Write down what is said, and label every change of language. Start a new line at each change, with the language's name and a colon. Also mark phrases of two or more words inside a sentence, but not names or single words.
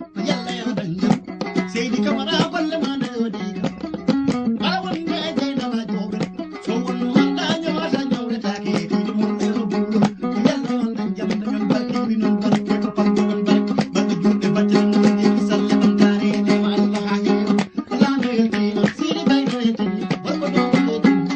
Fula: Yalla ya danjo. Seydi Kamara golle ma na yodi ka. Bara wonde e jeyna ma jobe. So wonno manda nyawata nyawre take. Mo e bulo. Yalla on tan jam tan barke mi non barke ko pam non barke. Barke juude barke non barke ki salla am tare ne ma Allah ha heewa. Allah no yoti no sidi bay no yoti. Barko do do do.